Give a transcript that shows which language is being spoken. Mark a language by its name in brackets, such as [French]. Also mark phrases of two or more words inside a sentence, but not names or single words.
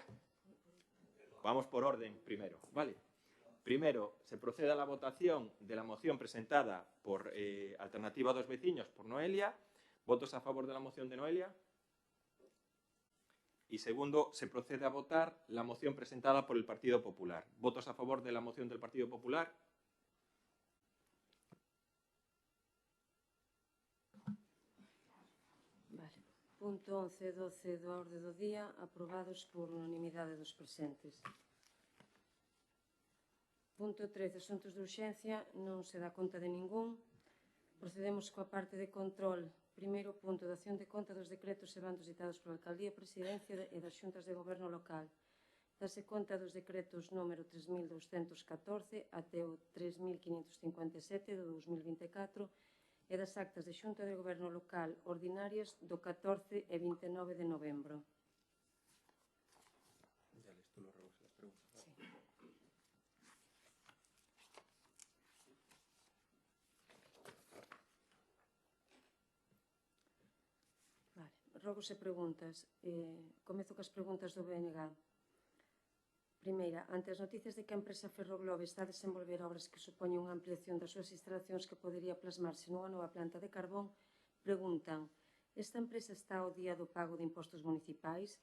[Spanish] Vamos por orden primero, ¿vale? Primero, se procede a la votación de la moción presentada por Alternativa 2 Veciños por Noelia. ¿Votos a favor de la moción de Noelia? Y segundo, se procede a votar la moción presentada por el Partido Popular. ¿Votos a favor de la moción del Partido Popular? Vale. [Galician] Punto 11 e 12 da orde do día, aprobados por unanimidade dos presentes. Punto 13, asuntos de urxencia, non se dá conta de ningún. Procedemos coa parte de control. Primeiro punto, dación de conta dos decretos e bandos ditados pola Alcaldía, Presidencia e das Xuntas de Goberno Local. Dase conta dos decretos número 3.214 até o 3.557 do 2024 e das actas de Xunta de Goberno Local ordinarias do 14 e 29 de novembro. [Spanish] Ya lees tú los ruegos y las preguntas. Sí. Vale. [Galician] Rogos e preguntas. Comezo cas preguntas do BNG. Primeira, ante as noticias de que a empresa Ferroglobe está a desenvolver obras que supoñen unha ampliación das súas instalacións que podería plasmarse nunha nova planta de carbón, preguntan: esta empresa está ao día do pago de impostos municipais?